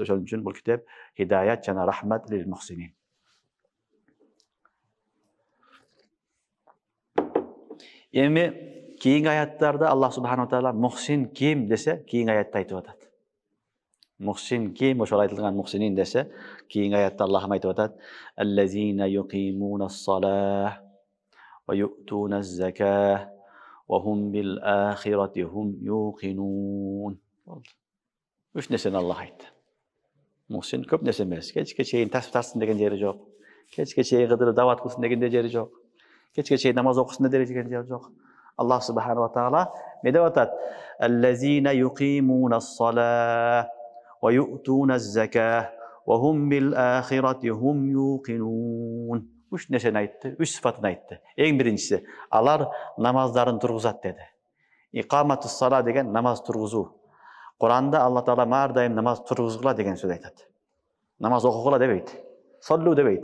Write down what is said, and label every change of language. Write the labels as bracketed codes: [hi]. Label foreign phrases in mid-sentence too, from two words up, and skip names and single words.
[ky] Ошон үчүн бул китеп хидаят жана рахмат [ar] للمحسنين. [ky] Эми кийинки аяттарда [ar] الله سبحانه تعالى [ky] мухсин ким десе, кийинки аятта айтып атат. Мухсин ким, ошол айтылган мухсинин десе, кийинки аятта Аллах айтып атат: [ar] "الذين يقيمون الصلاة ويؤتون الزكاة وهم بالآخرة هم يوقنون." [ky] Үч нерсени Аллах айтты. Мухсин көп нерсе эмес. Кечке чейин тасбих тартсын деген жери жок. Кечке чейин кыдырып дават кылсын деген жери жок. Кечке чейин намаз окусын деген жери жок. [ar] الله سبحانه وتعالى [ky] не деп атат? [ar] "الذين يقيمون الصلاة ويؤتون الزكاة وهم بالآخرة هم يوقنون." [ky] Үч нерсени айтты, үч сыфатын айтты. Эң биринчиси, алар намаздарын тургузат деди. [ar] إقامة الصلاة [ky] деген намаз тургузуу. Куранда Аллах таала ар дайым намаз тургузгула деген сөз айтат. Намаз окугула дебейт. Соллу дебейт.